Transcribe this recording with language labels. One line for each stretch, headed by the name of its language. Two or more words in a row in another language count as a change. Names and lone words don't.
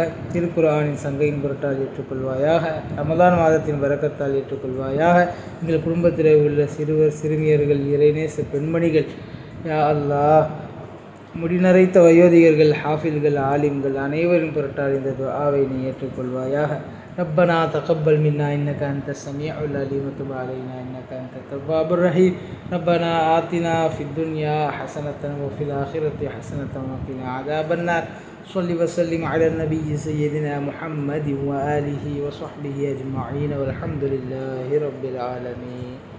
Tamil: திருக்குர்ஆனின் சங்கையின் பொருட்டால் ஏற்றுக்கொள்வாயாக. ரமலான் மாதத்தின் பரக்கத்தால் ஏற்றுக்கொள்வாயாக. எங்கள் குடும்பத்தில் உள்ள சிறுவர் சிறுமியர்கள், இறைநேச பெண்மணிகள்,
Arabic: يا الله,
Tamil: முடிநரைத்த வயோதிகர்கள், ஹாஃபில்கள், ஆலிம்கள் அனைவரின் பொருட்டால் இந்த துஆவை நீ ஏற்றுக்கொள்வாயாக.
Arabic: ربنا تقبل منا إنك أنت السميع العليم وتب علينا إنك أنت التواب الرحيم. ربنا آتنا في الدنيا حسنة وفي الآخرة حسنة وقنا عذاب النار. صل وسلم على النبي سيدنا محمد وآله وصحبه أجمعين والحمد لله رب العالمين.